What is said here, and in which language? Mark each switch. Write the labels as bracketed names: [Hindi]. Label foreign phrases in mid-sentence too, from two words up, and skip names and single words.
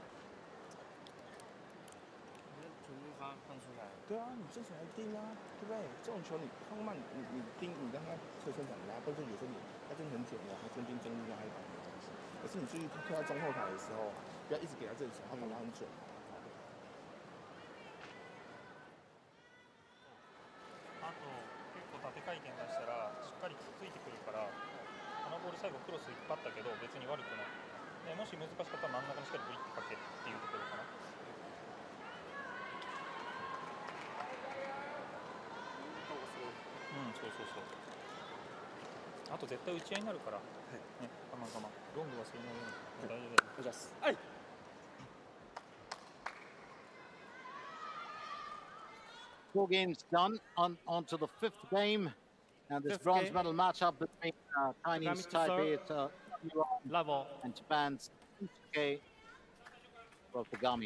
[Chinese] 全部放出来。对啊，你正常来盯啊，对不对？这种球你放慢，你盯，你让他侧身转拉，或者有时候他真的很简单，他中间中路拉一把没关系。可是你注意他退到中后台的时候，不要一直给他这里手，他反而很准。 [Japanese] あと結構縦回転出したらしっかりついてくるから、あのボール最後クロス引っ張ったけど別に悪くない。でもし難しかったら真ん中にしっかりブリッとかけっていうところかな。そうそうそう。あと絶対打ち合いになるから、ね、我慢我慢。ロングはそれなりに大丈夫だよ。おじゃす。はい。 [English] Four games done, on to the fifth game, and this bronze medal matchup between Chinese Taipei and Japan's Shunsuke Tagami.